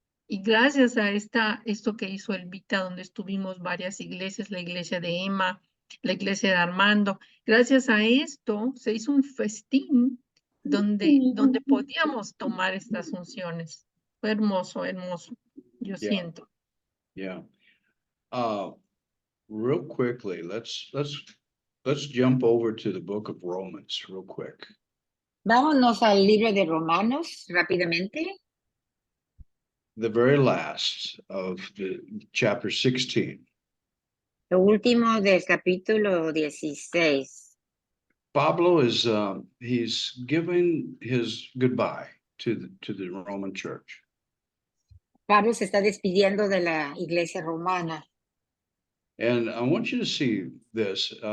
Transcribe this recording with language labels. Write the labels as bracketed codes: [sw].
[es] Y gracias a esto que hizo el Vita, donde estuvimos varias iglesias, la iglesia de Emma, la iglesia de Armando, gracias a esto se hizo un festín donde podíamos tomar estas funciones. Fue hermoso, hermoso. Yo [en] Yeah. [es] siento. [en] Yeah. Real quickly, let's jump over to the book of Romans real quick. [es] Vámonos al libro de Romanos rápidamente. [en] The very last of the chapter 16. [es] Lo último del capítulo 16. [en] Pablo is he's giving his goodbye to the Roman church. [es] Pablo se está despidiendo de la iglesia romana. [en] And I want you to see this.